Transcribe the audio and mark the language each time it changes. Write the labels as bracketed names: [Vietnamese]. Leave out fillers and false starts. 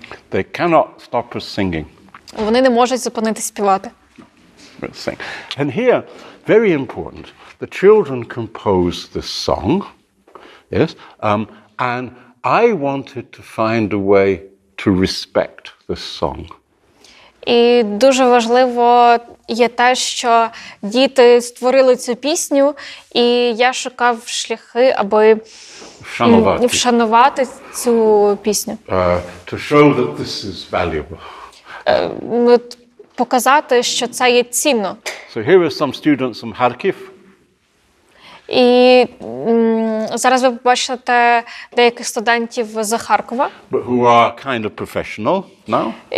[English] They cannot stop us singing. [Ukrainian] Вони не можуть зупинити співати. [English] And here, very important, the children composed this song, yes, and I wanted to find a way to respect this song. [Ukrainian] І дуже важливо є те, що діти створили цю пісню, і я шукав шляхи, аби вшанувати цю пісню. [English] To show that this is valuable. [Ukrainian] Показати, що це є цінно. [English] So here are some students from Kharkiv. [Ukrainian] І зараз ви побачите деяких студентів з Харкова, [English] Who are kind of professional now.